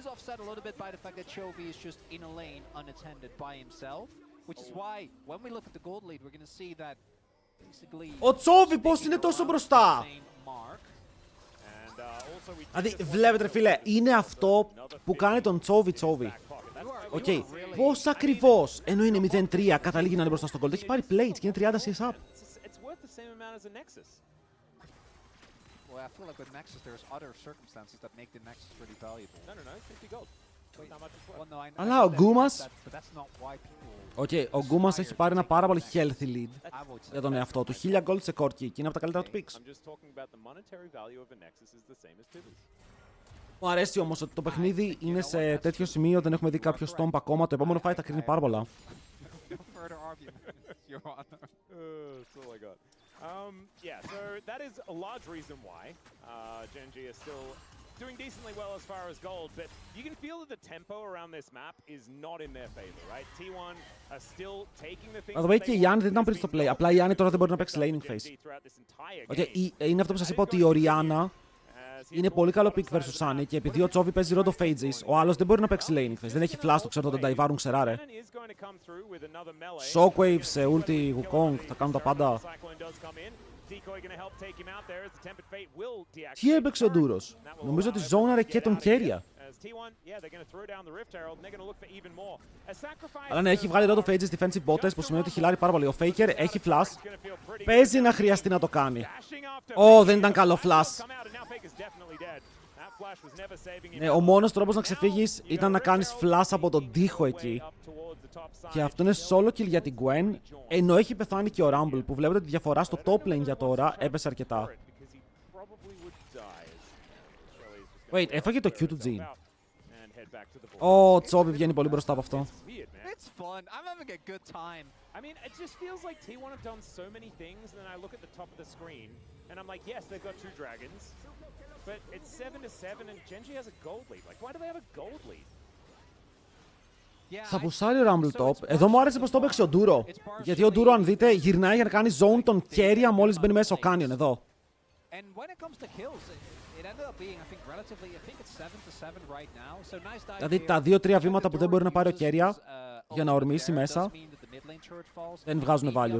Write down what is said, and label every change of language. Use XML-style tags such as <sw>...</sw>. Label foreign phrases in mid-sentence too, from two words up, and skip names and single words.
<el>Ο Τσόβι πώς είναι τόσο μπροστά! Δηλαδή βλέπετε φίλε, είναι αυτό που κάνει τον Τσόβι Τσόβι. Πώς ακριβώς, ενώ είναι 0-3, καταλήγει να είναι μπροστά στον gold. Έχει πάρει plates και είναι 30</el> <en>CS up. Well, I feel like with Nexus, there's other circumstances that make the Nexus really valuable. No, 50 gold.</en> <el>Αλλά ο Γκούμας... ο Γκούμας έχει πάρει ένα πάρα πολύ</el> <en>healthy lead</en> <el>για τον εαυτό του. 1000 gold σε κόρκι και είναι από τα καλύτερα του picks. Μου αρέσει όμως ότι το παιχνίδι είναι σε τέτοιο σημείο, δεν έχουμε δει κάποιο stomp ακόμα. Το επόμενο fight θα κρίνει πάρα πολλά.</el> <en>further arguments, Your Honor. That's all I got. Yeah, so that is a large reason why Geng is still doing decently well as far as gold, but you can feel that the tempo around this map is not in their favor, right? T1 are still taking the things. By the way,</en> <el>και η Ιάννη δεν ήταν πριν στο play. Απλά η Ιάννη τώρα δεν μπορεί να παίξει</el> <en>laning phase.</en> <el>Είναι αυτό που σας είπα ότι η Οριάννα είναι πολύ καλό</el> <en>pick versus Sunny</en> <el>και επειδή ο Τσόβι παίζει</el> <en>road of phases,</en> <el>ο άλλος δεν μπορεί να παίξει</el> <en>laning phase.</en> <el>Δεν έχει flash, το ξέρω, τον Νταϊβάρουν ξεράρε. Shockwave σε ulti, Wukong, θα κάνουν τα πάντα. Τι έπαιξε ο Ντούρος? Νομίζω ότι ζώναρε και τον Κέρια. Αλλά ναι, έχει βγάλει</el> <en>road of phases defensive</en> <el>bottes που σημαίνει ότι χιλάρει πάρα πολύ. Ο Faker έχει flash. Παίζει να χρειαστεί να το κάνει. Δεν ήταν καλό flash. Ναι, ο μόνος τρόπος να ξεφύγεις ήταν να κάνεις flash από τον τοίχο εκεί. Και αυτό είναι</el> <en>solo kill</en> <el>για την Gwen, ενώ έχει πεθάνει και ο Rumble, που βλέπετε τη διαφορά στο</el> <en>top lane</en> <el>για τώρα έπεσε αρκετά. Wait, έφαγε το Q του Jin. Ο Τσόβι βγαίνει πολύ μπροστά από αυτό.</el> <en>I mean, it just feels like T1 have done so many things, and then I look at the top of the screen, and I'm like, yes, they've got 2 dragons, but it's 7-7, and Genji has a gold lead. Like, why do they have a gold lead?</en> <el>Θα πουσάρει ο Rumble top. Εδώ μου άρεσε πως το έπαιξε ο Ντούρο. Γιατί ο Ντούρο, αν δείτε, γυρνάει για να κάνει zone τον Κέρια μόλις μπαίνει μέσα στο Canyon, εδώ. Δηλαδή τα 2-3 βήματα που δεν μπορεί να πάρει ο Κέρια για να ορμήσει μέσα, δεν βγάζουν value.</el>